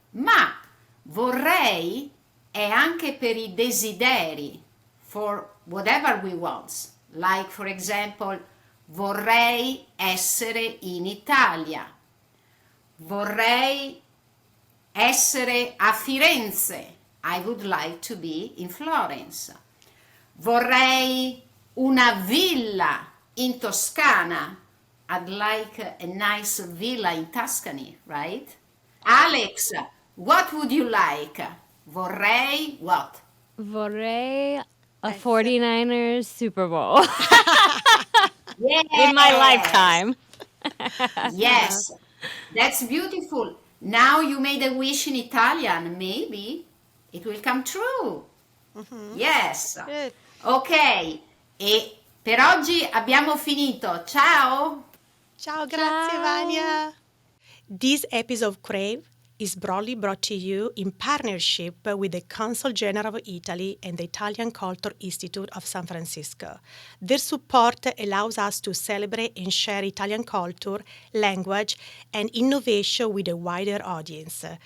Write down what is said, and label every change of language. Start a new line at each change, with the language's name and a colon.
Italian: Ma vorrei è anche per i desideri,
English: for whatever we want. Like, for example,
Italian: vorrei essere in Italia. Vorrei essere a Firenze.
English: I would like to be in Florence.
Italian: Vorrei una villa in Toscana.
English: I'd like a nice villa in Tuscany, right? Alex, what would you like? Vorrei what? Vorrei a 49ers Super Bowl. Yes. In my lifetime. Yes, that's beautiful. Now you made a wish in Italian. Maybe it will come true. Yes. Good.
Italian: Ok, e per oggi abbiamo finito. Ciao! Ciao, grazie Vania.
English: This episode of Crave is broadly brought to you in partnership with the Consul General of Italy and the Italian Culture Institute of San Francisco. Their support allows us to celebrate and share Italian culture, language, and innovation with a wider audience.